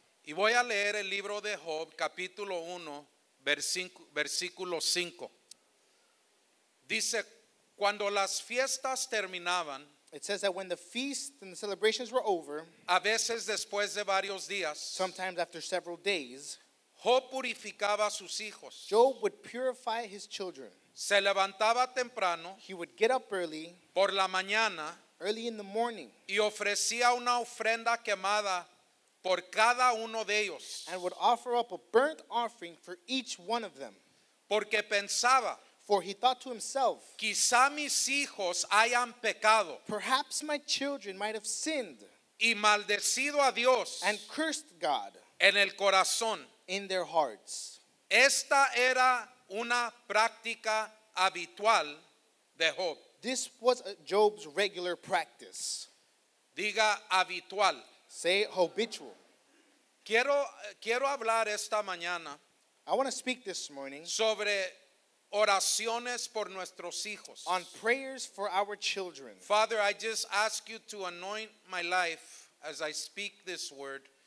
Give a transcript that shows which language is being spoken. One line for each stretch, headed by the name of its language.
Spanish: Y voy a leer el libro de Job, capítulo 1, versículo 5. Dice, cuando las fiestas terminaban,
English: It says that when the feast and the celebrations were over,
Spanish: a veces después de varios días,
English: sometimes after several days,
Spanish: Job purificaba a sus hijos.
English: Job would purify his children.
Spanish: Se levantaba temprano
English: He would get up early
Spanish: por la mañana
English: in the morning,
Spanish: y ofrecía una ofrenda quemada por cada uno de ellos,
English: and would offer up a burnt offering for each one of them.
Spanish: porque pensaba,
English: For he thought to himself,
Spanish: quizá mis hijos hayan pecado
English: perhaps my children might have sinned
Spanish: y maldecido a Dios
English: and cursed God
Spanish: en el corazón.
English: in their hearts.
Spanish: Esta era una práctica habitual de Job.
English: This was Job's regular practice.
Spanish: Diga habitual.
English: Say habitual.
Spanish: Quiero hablar esta mañana
English: I want to speak this morning
Spanish: sobre oraciones por nuestros hijos.
English: on prayers for our children. Father, I just ask you to anoint my life as I speak this word.